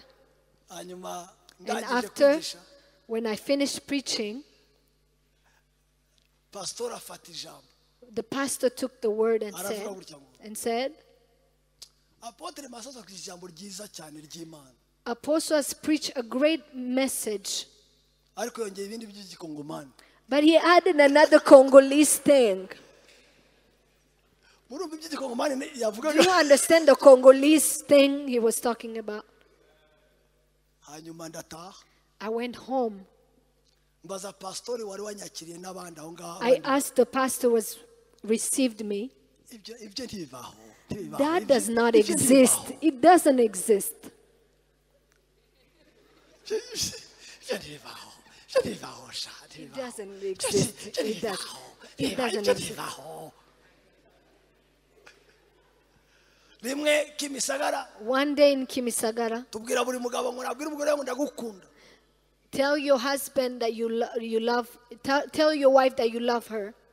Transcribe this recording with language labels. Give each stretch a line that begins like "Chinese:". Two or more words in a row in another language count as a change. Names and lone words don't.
English: And after, when I finished preaching, the pastor took the word and said, Apostle has preached a great message. But he added another Congolese thing. Do you understand the Congolese thing he was talking about?
Kinyarwanda: hanyuma ndataha.
English: I went home.
Kinyarwanda: Mbaza pastori wari wanyakiriye n'abandi aho ngaho.
English: I asked the pastor who received me.
Kinyarwanda: Ibyo ntibibaho.
English: That does not exist. It doesn't exist. It doesn't exist. It doesn't exist. One day in Kimisagara, tell your husband that you love, tell your wife that you love her.